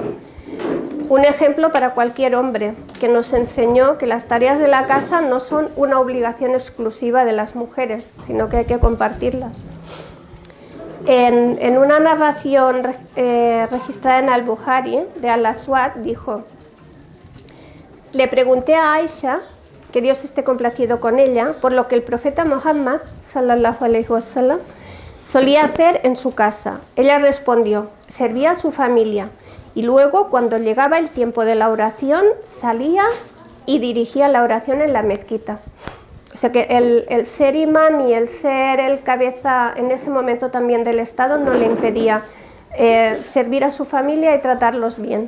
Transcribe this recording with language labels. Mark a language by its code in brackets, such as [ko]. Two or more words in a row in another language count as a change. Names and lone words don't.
[es] Un ejemplo para cualquier hombre, que nos enseñó que las tareas de la casa no son una obligación exclusiva de las mujeres, sino que hay que compartirlas. En una narración registrada en Al-Bukhari de Al-Aswad dijo: le pregunté a Aisha, que Dios esté complacido con ella, por lo que el profeta Muhammad [ar] صلى الله عليه وسلم [es] solía hacer en su casa. Ella respondió: servía a su familia y luego, cuando llegaba el tiempo de la oración, salía y dirigía la oración en la mezquita. O sea que el ser imán y el ser el cabeza en ese momento también del Estado no le impedía servir a su familia y tratarlos bien.